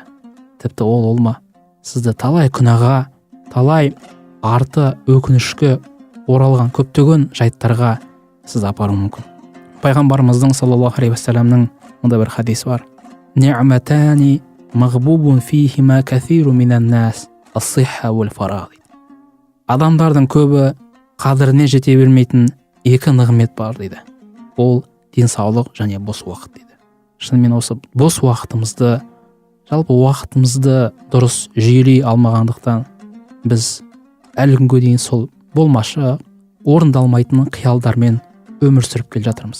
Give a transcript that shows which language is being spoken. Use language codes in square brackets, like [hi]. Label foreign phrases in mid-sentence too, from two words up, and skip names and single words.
[kk] Тіпті ол ма сізді талай күнәға, талай арты өкінішке оралған көптеген жайттарға сіз апару мүмкін. Пайғамбарымыздың [ar] صلى الله عليه وسلم [kk] мындай бір хадисі бар: [ar] «نعمتان مغبون فيهما كثير من الناس الصحة والفراغ». [kk] Адамдардың көбі қадіріне жете бермейтін 2 нығмет бар дейді. Ол денсаулық және бос уақыт дейді. Шынымен осы бос уақытымызды, жалпы уақытымызды дұрыс жүйелей алмағандықтан біз әлі күнге дейін сол болмашы, орындалмайтын қиялдармен өмір сүріп келе жатырмыз.